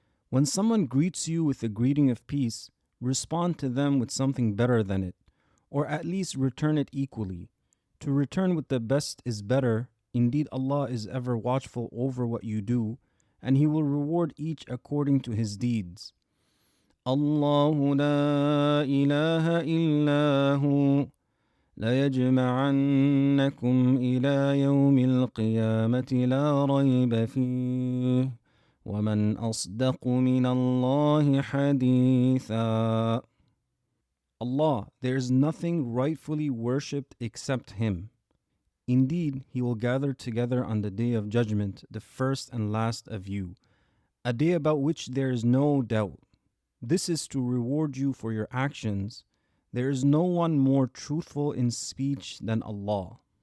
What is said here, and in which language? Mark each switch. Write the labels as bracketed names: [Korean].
[English] When someone greets you with a greeting of peace, respond to them with something better than it, or at least return it equally. To return with the best is better. Indeed, Allah is ever watchful over what you do, and He will reward each according to his deeds. [Arabic] الله لا إله إلا هو ليجمعنكم إلى يوم القيامة لا ريب فيه ومن أصدق من الله حديثا. [English] Allah, there is nothing rightfully worshipped except Him. Indeed, He will gather together on the day of judgment the first and last of you, a day about which there is no doubt. This is to reward you for your actions. There is no one more truthful in speech than Allah.